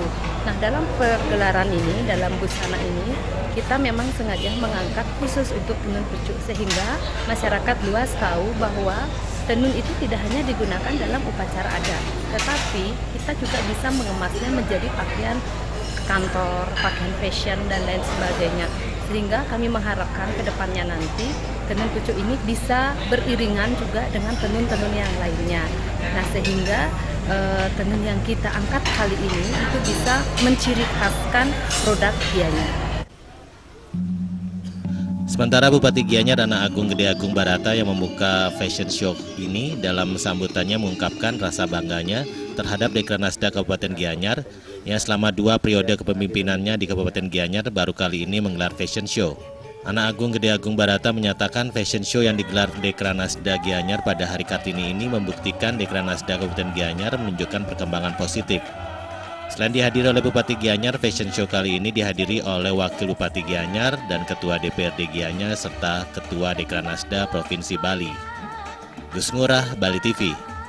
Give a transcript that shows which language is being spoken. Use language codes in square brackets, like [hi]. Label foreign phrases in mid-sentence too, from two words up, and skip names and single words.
[id] Nah, dalam pergelaran ini, dalam busana ini, kita memang sengaja mengangkat khusus untuk tenun pucuk sehingga masyarakat luas tahu bahwa tenun itu tidak hanya digunakan dalam upacara adat, tetapi kita juga bisa mengemasnya menjadi pakaian kantor, pakaian fashion, dan lain sebagainya. Sehingga kami mengharapkan ke depannya nanti tenun pucuk ini bisa beriringan juga dengan tenun-tenun yang lainnya. Nah, sehingga tenun yang kita angkat kali ini itu bisa menciri khaskan produk Gianyar. Sementara Bupati Gianyar Anak Agung Gede Agung Barata yang membuka [en] fashion show [id] ini dalam sambutannya mengungkapkan rasa bangganya terhadap Dekranasda Kabupaten Gianyar yang selama 2 periode kepemimpinannya di Kabupaten Gianyar baru kali ini menggelar [en] fashion show. [id] Anak Agung Gede Agung Barata menyatakan [en] fashion show [id] yang digelar Dekranasda Gianyar pada hari Kartini ini membuktikan Dekranasda Kabupaten Gianyar menunjukkan perkembangan positif. Selain dihadiri oleh Bupati Gianyar, [en] fashion show [id] kali ini dihadiri oleh Wakil Bupati Gianyar dan Ketua DPRD Gianyar serta Ketua Dekranasda Provinsi Bali. Gus Ngurah, Bali TV.